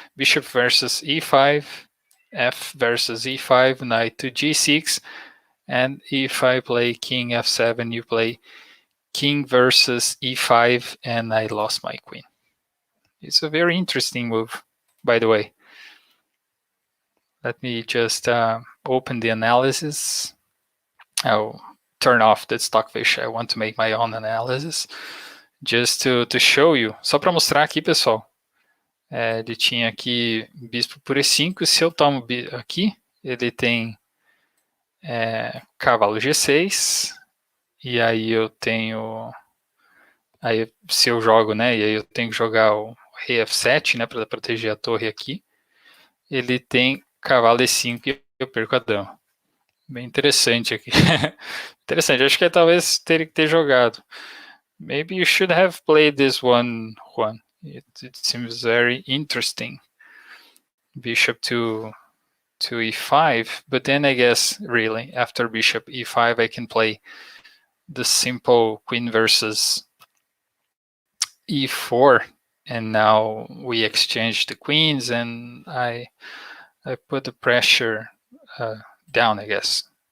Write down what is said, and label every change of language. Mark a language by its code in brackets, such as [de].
[en] Bishop versus e5, f versus e5, knight to g6, and if I play king f7, you play king versus e5, and I lost my queen. It's a very interesting move, by the way. Let me just open the analysis. I'll turn off the stockfish. I want to make my own analysis, just to show you. [pt] Só para mostrar aqui, pessoal. Ele tinha aqui bispo por e5. Se eu tomo aqui, ele tem cavalo g6. E aí eu tenho... Aí se eu jogo, né? E aí eu tenho que jogar o rei f7, né? Para proteger a torre aqui. Ele tem cavalo e5 e eu perco a dama. Bem interessante aqui. Interessante. Acho que talvez teria que ter jogado. [en] Maybe you should have played this one, Juan. It seems very interesting. Bishop to e5, but then I guess really after bishop e5 I can play the simple queen versus e4, and now we exchange the queens, and I put the pressure down, I guess.